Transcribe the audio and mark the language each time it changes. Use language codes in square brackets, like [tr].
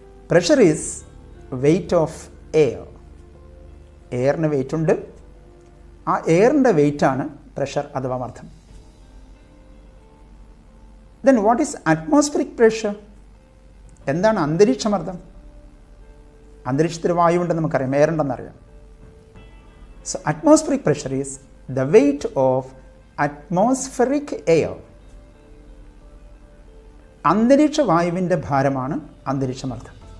[en] Pressure is weight of air. [ml] എയറിന് wait ഉണ്ട്. ആ എയറിൻ്റെ വെയിറ്റാണ് pressure അഥവാ മർദ്ദം. [en] Then what is atmospheric pressure? [ml] എന്താണ് അന്തരീക്ഷ മർദ്ദം? അന്തരീക്ഷത്തിൽ വായു ഉണ്ടെന്ന് നമുക്കറിയാം, air ഉണ്ടെന്നറിയാം. [en] So atmospheric pressure is the weight of atmospheric air. [ml] അന്തരീക്ഷ വായുവിൻ്റെ ഭാരമാണ് അന്തരീക്ഷ മർദ്ദം.